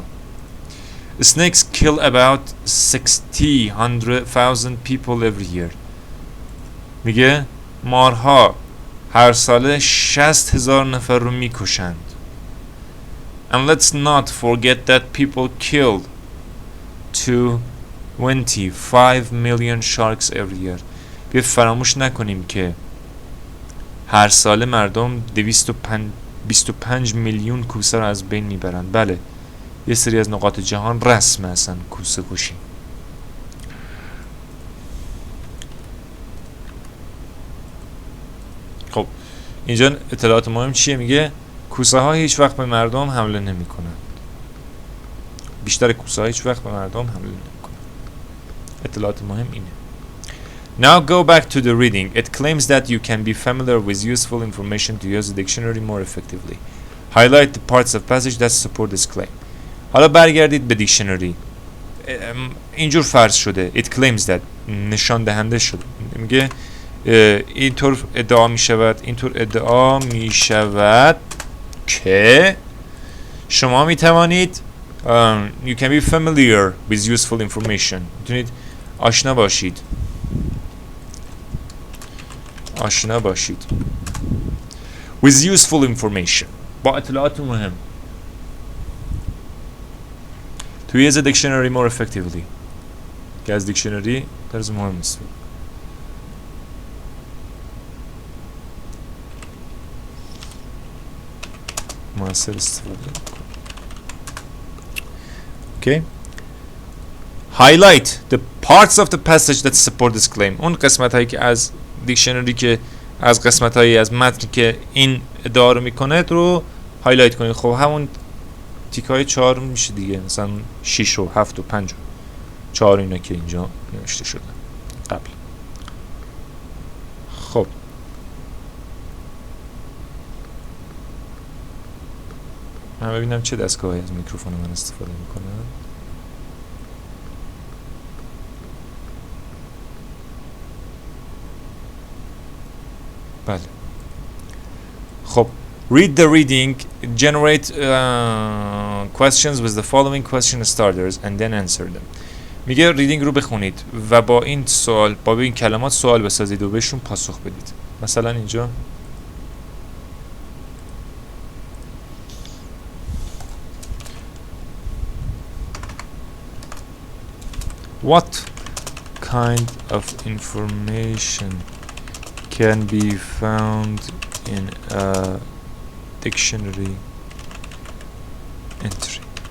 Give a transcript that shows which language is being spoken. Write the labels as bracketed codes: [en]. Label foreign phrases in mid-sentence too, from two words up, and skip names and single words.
[en] Snakes kill about 60,000 people every year. [fa] میگه مارها هر ساله 60,000 نفر رو میکشند. [en] And let's not forget that people killed 25 million sharks every year. [fa] بیایید فراموش نکنیم که هر ساله مردم 25 میلیون کوسه رو از بین میبرند. بله، یه سری از نقاط جهان رسمه اصلا کوسه کشی. خب اینجا اطلاعات مهم چیه؟ میگه کوسه ها هیچ وقت به مردم حمله نمی کنند. بیشتر کوسه ها هیچ وقت به مردم حمله نمی کنند. اطلاعات مهم اینه. [en] Now go back to the reading. It claims that you can be familiar with useful information to use the dictionary more effectively. Highlight the parts of passage that support this claim. [fa] حالا برگردید به دیکشنری. اینجور فرض شده. [en] It claims that [fa] نشان دهنده شده. میگه اینطور ادعا می شود که شما می توانید [en] you can be familiar with useful information. [fa] میتونید آشنا باشید [en] with useful information، [fa] با اطلاعات مهم. [en] To use a dictionary more effectively. [fa] که از دیکشنری درز مهم است. مؤثر استفاده کنید. [en] Okay. Highlight the parts of the passage that support this claim. [fa] اون قسمت هایی که از دیکشنری که از قسمت هایی از متن که این ادعا رو میکنه رو هایلایت کنید. خب همون تیک های 4 میشه دیگه، مثلا 6 و 7 و 5 و 4 اینا که اینجا نوشته شده قبل. خب من ببینم چه دستگاهی از میکروفون من استفاده میکنه. بله. [en] خب read the reading, generate questions with the following question starters and then answer them. [fa] میگه ریدینگ رو بخونید و با این سوال، با این کلمات سوال بسازید و بهشون پاسخ بدید. مثلا اینجا [en] What kind of information can be found in a dictionary entry?